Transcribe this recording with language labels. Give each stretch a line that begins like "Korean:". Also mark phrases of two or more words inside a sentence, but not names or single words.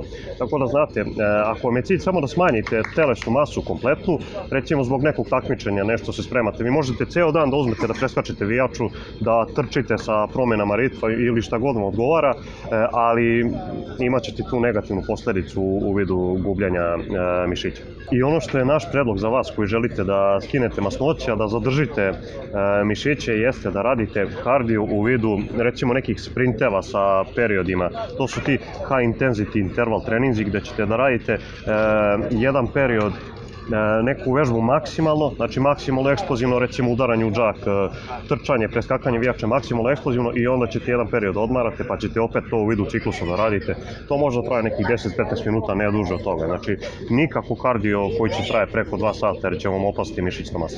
Serbian: Tako da znate, ako vam je cilj samo da smanjite telesnu masu kompletnu, recimo zbog nekog takmičenja nešto se spremate, vi možete ceo dan da uzmete da preskačete vijaču, da trčite sa promjenama ritma ili šta god vam odgovara, ali imat ćete tu negativnu posljedicu u vidu gubljenja mišića. I ono što je naš predlog za vas koji želite da skinete masnoće, a da zadržite mišiće, jeste da radite kardio u vidu recimo nekih sprinteva sa periodima. To su ti
English: high intensity interval
Serbian: treninzi gdje ćete da radite jedan period neku vežbu maksimalno, znači maksimalno eksplozivno, recimo udaranje u džak, trčanje, preskakanje vijača maksimalno eksplozivno i onda ćete jedan period odmarate pa ćete opet to u vidu ciklusa da radite. To može da traje nekih 10-15 minuta, ne duže od toga. Znači nikako kardio koji će traje preko 2 sata jer će vam opasti mišićna masa.